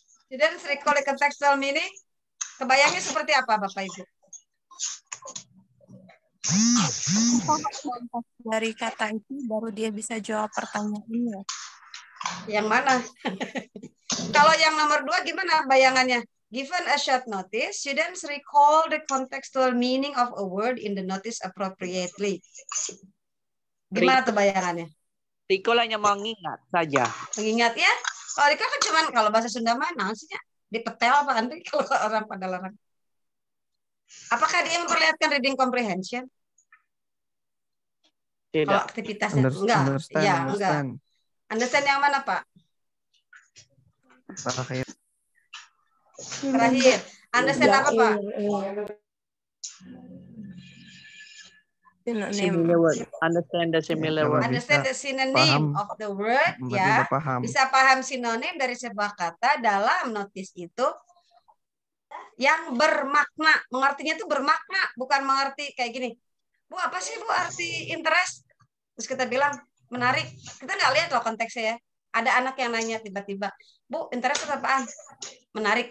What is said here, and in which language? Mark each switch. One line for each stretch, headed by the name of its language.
English: Students recall the contextual meaning.
Indonesian: Kebayangnya seperti apa Bapak Ibu? Dari kata itu baru dia bisa jawab pertanyaannya. Yang mana? Kalau yang nomor 2 gimana bayangannya?
English: Given a short notice, students recall the contextual meaning of a word in the notice appropriately.
Indonesian: Gimana tuh bayangannya? Recall hanya mengingat saja. Mengingat ya? Kalau recall kan cuman kalau bahasa Sunda mana maksudnya dipetel apa nanti kalau orang pada larang. Apakah dia memperlihatkan reading comprehension? Tidak. Kalau aktivitasnya enggak. Ya, enggak. Understand yang mana, Pak? Terakhir. Understand apa, Pak?
English: Similar word. Understand the similar word. Understand the synonym of the word, ya.
Indonesian: Bisa paham sinonim dari sebuah kata dalam notis itu yang bermakna. Mengertinya itu bermakna, bukan mengerti kayak gini. Bu, apa sih Bu arti interest? Terus kita bilang menarik. Kita nggak lihat loh konteksnya ya. Ada anak yang nanya tiba-tiba, Bu, interest itu apaan? Menarik.